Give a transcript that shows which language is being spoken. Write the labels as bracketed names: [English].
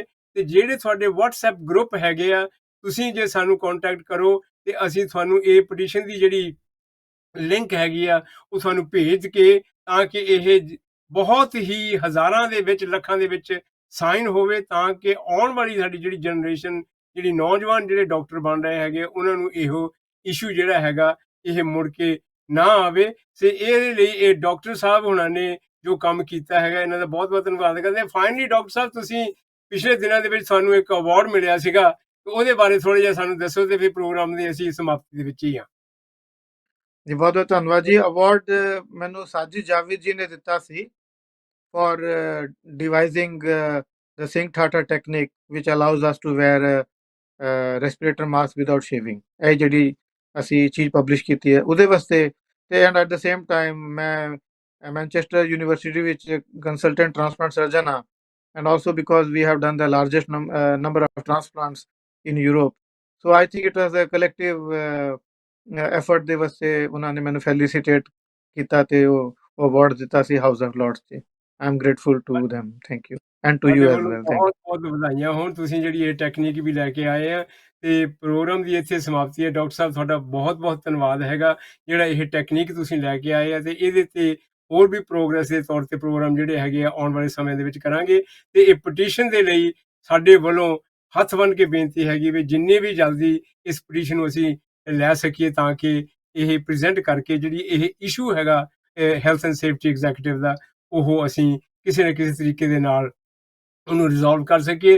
[Punjabi] ਅਤੇ ਜਿਹੜੇ ਤੁਹਾਡੇ ਵਟਸਐਪ ਗਰੁੱਪ ਹੈਗੇ ਆ, ਤੁਸੀਂ ਜੇ ਸਾਨੂੰ ਕੰਟੈਕਟ ਕਰੋ ਅਤੇ ਅਸੀਂ ਤੁਹਾਨੂੰ ਇਹ ਪਟੀਸ਼ਨ ਦੀ ਜਿਹੜੀ ਲਿੰਕ ਹੈਗੀ ਆ ਉਹ ਤੁਹਾਨੂੰ ਭੇਜ ਕੇ, ਤਾਂ ਕਿ ਇਹ ਬਹੁਤ ਹੀ ਹਜ਼ਾਰਾਂ ਦੇ ਵਿੱਚ, ਲੱਖਾਂ ਦੇ ਵਿੱਚ ਸਾਈਨ ਹੋਵੇ, ਤਾਂ ਕਿ ਆਉਣ ਵਾਲੀ ਸਾਡੀ ਜਿਹੜੀ ਜਨਰੇਸ਼ਨ, ਜਿਹੜੀ ਨੌਜਵਾਨ ਜਿਹੜੇ ਡਾਕਟਰ ਬਣ ਰਹੇ ਹੈਗੇ, ਉਹਨਾਂ ਨੂੰ ਇਹੋ ਇਸ਼ੂ ਜਿਹੜਾ ਹੈਗਾ ਇਹ ਮੁੜ ਕੇ ਨਾ ਆਵੇ। ਤੇ ਇਹਦੇ ਲਈ ਇਹ ਡਾਕਟਰ ਸਾਹਿਬ ਹੁਣਾਂ ਨੇ ਜੋ ਕੰਮ ਕੀਤਾ ਹੈਗਾ, ਇਹਨਾਂ ਦਾ ਬਹੁਤ ਬਹੁਤ ਧੰਨਵਾਦ ਕਰਦੇ ਹਾਂ। ਫਾਈਨਲੀ ਡਾਕਟਰ ਸਾਹਿਬ, ਤੁਸੀਂ ਪਿਛਲੇ ਦਿਨਾਂ ਦੇ ਵਿੱਚ ਤੁਹਾਨੂੰ ਇੱਕ ਅਵਾਰਡ ਮਿਲਿਆ ਸੀਗਾ, ਤੇ ਉਹਦੇ ਬਾਰੇ ਥੋੜ੍ਹਾ ਜਿਹਾ ਸਾਨੂੰ ਦੱਸੋ, ਤੇ ਫਿਰ ਪ੍ਰੋਗਰਾਮ ਦੀ ਅਸੀਂ ਸਮਾਪਤੀ ਦੇ ਵਿੱਚ ਹੀ ਹਾਂ। ਜੀ ਬਹੁਤ ਬਹੁਤ ਧੰਨਵਾਦ ਜੀ। ਅਵਾਰਡ ਮੈਨੂੰ ਸਾਜਿਦ ਜਾਵੇਦ ਜੀ ਨੇ ਦਿੱਤਾ ਸੀ [English] for devising the Singh Tata technique which allows us to wear respirator mask without shaving। [Punjabi] ਇਹ ਜਿਹੜੀ ਅਸੀਂ ਚੀਜ਼ ਪਬਲਿਸ਼ ਕੀਤੀ ਹੈ ਉਹਦੇ ਵਾਸਤੇ, ਤੇ [English] and at the same time [Punjabi] ਮੈਂ ਮੈਨਚੈਸਟਰ ਯੂਨੀਵਰਸਿਟੀ ਵਿੱਚ ਕੰਸਲਟੈਂਟ ਟ੍ਰਾਂਸਪਲਾਂਟ ਸਰਜਨ ਹਾਂ, [English] and also because we have done the largest number of transplants in Europe, so I think it was a collective effort [Punjabi] ਦੇ ਵਾਸਤੇ ਉਹਨਾਂ ਨੇ ਮੈਨੂੰ ਫੈਲੀਸੀਟੇਟ ਕੀਤਾ ਤੇ ਉਹ ਅਵਾਰਡ ਦਿੱਤਾ ਸੀ ਹਾਊਸ ਆਫ ਲਾਰਡਸ 'ਚ। [English] I am grateful to them, thank you, and to you as well, thank you। [Punjabi] ਬਹੁਤ ਬਹੁਤ ਵਧਾਈਆਂ ਹੋਣ, ਤੁਸੀਂ ਜਿਹੜੀ ਇਹ ਟੈਕਨੀਕ ਵੀ ਲੈ ਕੇ ਆਏ ਆ, ਤੇ ਪ੍ਰੋਗਰਾਮ ਦੀ ਇੱਥੇ ਸਮਾਪਤੀ ਹੈ। ਡਾਕਟਰ ਸਾਹਿਬ, ਤੁਹਾਡਾ ਬਹੁਤ ਬਹੁਤ ਧੰਨਵਾਦ ਹੈਗਾ, ਜਿਹੜਾ ਇਹ ਟੈਕਨੀਕ ਤੁਸੀਂ ਲੈ ਕੇ ਆਏ ਆ, ਤੇ ਇਹਦੇ ਤੇ ਹੋਰ ਵੀ ਪ੍ਰੋਗਰੈਸ ਦੇ ਤੌਰ ਤੇ ਪ੍ਰੋਗਰਾਮ ਜਿਹੜੇ ਹੈਗੇ ਆ ਆਉਣ ਵਾਲੇ ਸਮੇਂ ਦੇ ਵਿੱਚ ਕਰਾਂਗੇ। ਤੇ ਇਹ ਪਟੀਸ਼ਨ ਦੇ ਲਈ ਸਾਡੇ ਵੱਲੋਂ ਹੱਥ ਬੰਨ੍ਹ ਕੇ ਬੇਨਤੀ ਹੈਗੀ ਵੀ ਜਿੰਨੀ ਵੀ ਜਲਦੀ ਇਸ ਪਟੀਸ਼ਨ ਨੂੰ ਅਸੀਂ ਲੈ ਸਕੀਏ, ਤਾਂ ਕਿ ਇਹ ਪ੍ਰੈਜ਼ੈਂਟ ਕਰਕੇ ਜਿਹੜੀ ਇਹ ਇਸ਼ੂ ਹੈਗਾ ਹੈਲਥ ਐਂਡ ਸੇਫਟੀ ਐਗਜ਼ੈਕਟਿਵ ਦਾ, ਉਹ ਅਸੀਂ ਕਿਸੇ ਨਾ ਕਿਸੇ ਤਰੀਕੇ ਦੇ ਨਾਲ ਉਹਨੂੰ ਰਿਜ਼ੋਲਵ ਕਰ ਸਕੀਏ।